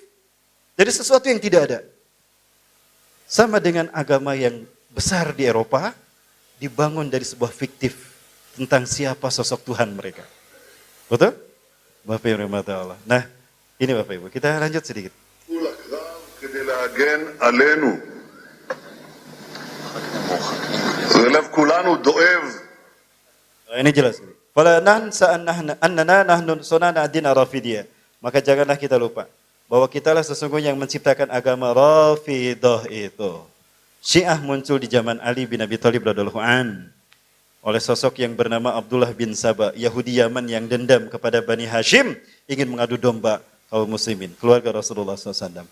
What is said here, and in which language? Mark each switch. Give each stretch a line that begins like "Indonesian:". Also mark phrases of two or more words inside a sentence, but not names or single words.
Indonesian: Dari sesuatu yang tidak ada. Sama dengan agama yang besar di Eropa, dibangun dari sebuah fiktif tentang siapa sosok Tuhan mereka. Betul? Bapak Ibu rahmati Allah. Nah, ini Bapak Ibu, kita lanjut sedikit.
Hebrew: כדי להגן עלינו. ולב כולנו דואב.
Indonesian: Ini jelas.
Arabic: فلا ننسى أننا نحن صنعنا الدين الرافضي.
Indonesian: Maka janganlah kita lupa bahwa kitalah sesungguhnya yang menciptakan agama Rafidah itu. Syiah muncul di zaman Ali bin Abi Thalib
Arabic: رضي الله عن
Indonesian: oleh sosok yang bernama Abdullah bin Saba, Yahudi Yaman yang dendam kepada Bani Hashim, ingin mengadu domba kaum muslimin, keluarga Rasulullah SAW.